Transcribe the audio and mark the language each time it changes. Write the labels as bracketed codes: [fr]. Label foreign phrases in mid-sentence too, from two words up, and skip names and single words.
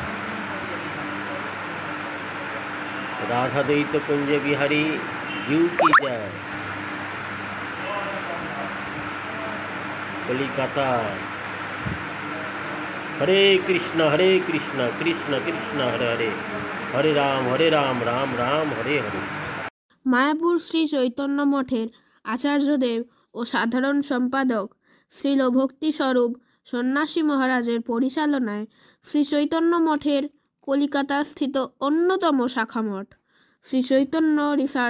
[hi] राधा द्वैत कुंज बिहारी जीव की जय। [sa] कलिकाता हरे कृष्ण कृष्ण कृष्ण हरे हरे हरे राम राम राम हरे हरे। [bn] মায়াপুর শ্রী চৈতন্য মঠের আচার্যদেব ও সাধারণ সম্পাদক শ্রীল ভক্তিস্বরূপ সন্ন্যাসী মহারাজের পরিচালনায় শ্রী চৈতন্য মঠের কলিকাতাস্থিত অন্যতম শাখা মঠ শ্রী চৈতন্য রিসার্চ